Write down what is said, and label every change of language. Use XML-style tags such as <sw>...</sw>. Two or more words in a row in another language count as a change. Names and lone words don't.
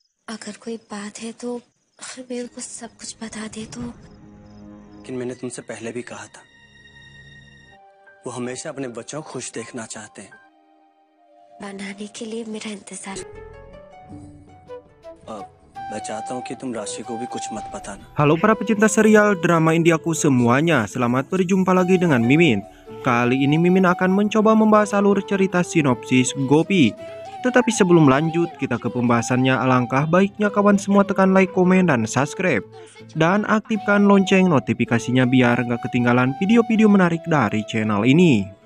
<hi>अगर कोई बात है तो मेरे को सब कुछ बता दे तो। लेकिन मैंने तुमसे पहले भी कहा था, वो हमेशा अपने बच्चों को खुश देखना चाहते हैं। बनाने के लिए मेरा इंतजार। मैं चाहता हूँ कि तुम राशि को भी कुछ मत बताना।</hi> <id>Halo para pecinta serial drama Indiaku semuanya, selamat berjumpa lagi dengan Mimin. Kali ini Mimin akan mencoba membahas alur cerita sinopsis Gopi. Tetapi sebelum lanjut kita ke pembahasannya, alangkah baiknya kawan semua tekan like, komen, dan subscribe. Dan aktifkan lonceng notifikasinya biar nggak ketinggalan video-video menarik dari channel ini.</id>